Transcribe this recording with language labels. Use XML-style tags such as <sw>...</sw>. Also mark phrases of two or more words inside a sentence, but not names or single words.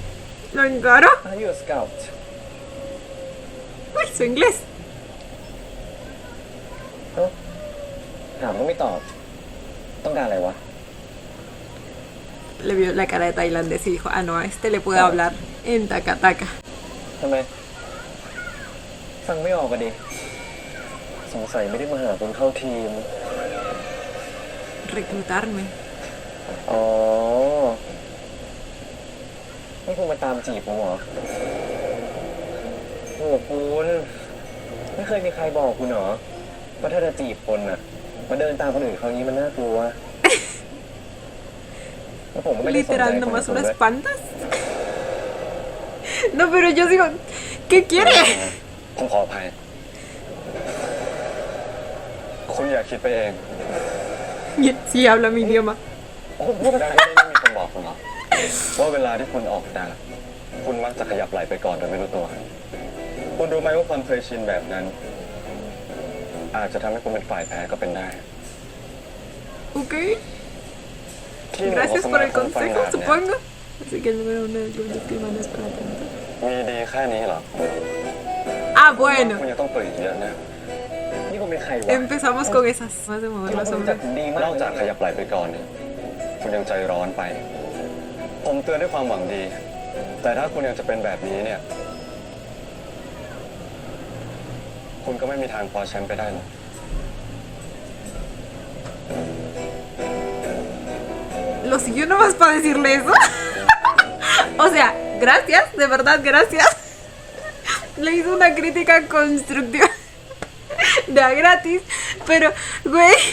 <es>Lo encaro.</es> <en>Are you a scout?</en> <es>Uy, su inglés.</es> <th>ถามก็ไม่ตอบ ต้องการอะไรวะ</th> <es>Le vio la cara de tailandés y dijo, ah, no, a este le puedo hablar en Takataka.</es> <th>ทำไม ฟังไม่ออกกันดิ สงสัยไม่ได้มาหาคนเข้าทีม</th> <es>Reclutarme.</es> <th>อ๋อ นี่คุณมาตามจีบผมเหรอ โอ้คุณ ไม่เคยมีใครบอกคุณเหรอ ว่าถ้าจะจีบคนน่ะ มาเดินตามคนอื่นเขางี้มันน่ากลัว แล้วผมก็ไม่ได้สนใจ</th> <es>Literal,</es> <th>คน</th> <es>nomás</es> <th>คุณ</th> <es>lo</es> <th>ด้วย</th> <es>espantas. No, pero yo digo, ¿qué quiere?</es> <th>ผมขออภัย คุณอย่าคิดไปเอง</th> <es>Y él sí habla mi idioma.</es> <th>คุณพูดได้ไม่มีคนบอกคุณหรอว่าเวลาที่คุณออกดาบคุณมักจะขยับไหล่ไปก่อนโดยไม่รู้ตัว คุณรู้ไหมว่าความเคยชินแบบนั้น อาจจะทำให้คุณเป็นฝ่ายแพ้ก็เป็นได้</th> <es>Ok.</es> <th>ที</th> <es>Gracias por el consejo, supongo. Así que el número 1 del club de esgrima no es para tanto.</es> <th>มีดีแค่นี้เหรอ</th> <es>Ah, bueno.</es> <th>คุณยังต้องเปิดอีกเยอะนะ นี่ก็เป็นใครวะ</th> <es>Empezamos con esas. Más de mover</es> <th>เรา</th> <es>los</es> <th>คงจะ</th> <es>hombres.</es> <th>ดีมาก นอกจากขยับไหล่ไปก่อนเนี่ยคุณยังใจร้อนไป ผมเตือนด้วยความหวังดี แต่ถ้าคุณยังจะเป็นแบบนี้เนี่ย คุณก็ไม่มีทางคว้าแชมป์ไปได้หรอก</th> <es>Lo siguió nomás para decirle eso. O sea, gracias, de verdad, gracias. Le hizo una crítica constructiva. De a gratis. Pero, güey.</es>